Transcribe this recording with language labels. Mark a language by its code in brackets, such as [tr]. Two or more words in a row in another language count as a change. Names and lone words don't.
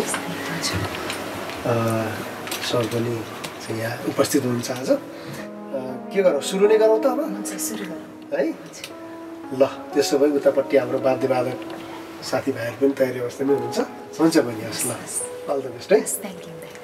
[ne] हजुर। अ, सर पनि चाहिँ यहाँ उपस्थित हुनुहुन्छ आज। अ, के गरौँ, सुरु नै गरौँ त अब? हुन्छ, सुरु गरौँ। है? हजुर। ल, त्यसो भए उतापट्टि हाम्रो वाद्यवादक साथीभाइहरू पनि तयारी अवस्थामै हुनुहुन्छ। हुन्छ बहिनी, हस् ल। हस्, हस्। [en] All the best [ne] है। हस्, [en] thank you, thank you।